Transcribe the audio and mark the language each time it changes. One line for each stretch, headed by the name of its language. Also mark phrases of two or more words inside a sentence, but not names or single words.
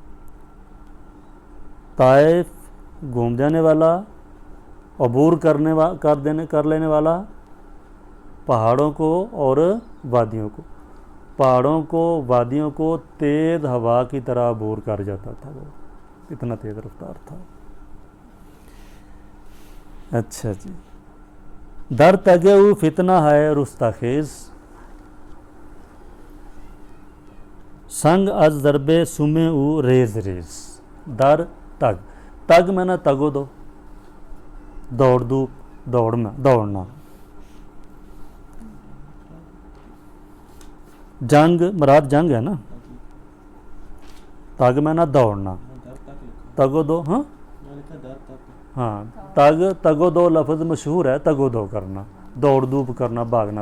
Urdu: طائف گھوم جانے والا, عبور کر لینے والا پہاڑوں کو اور وادیوں کو. پہاڑوں کو, وادیوں کو تیز ہوا کی طرح عبور کر جاتا تھا وہ, اتنا تیز رفتار تھا. اچھا جی.
Persian: در تگے او فتنہ ہے رستہ خیز, سنگ از ضربے سمے او ریز ریز. در تگ,
Urdu: تگ میں نا تگو دو, دوڑ دو, دوڑنا. جنگ مراد جنگ ہے نا. تگ میں نا دوڑنا, تگو دو. ہاں تگو دو لفظ مشہور ہے, تگو دو کرنا, دوڑ دھوپ کرنا, بھاگنا.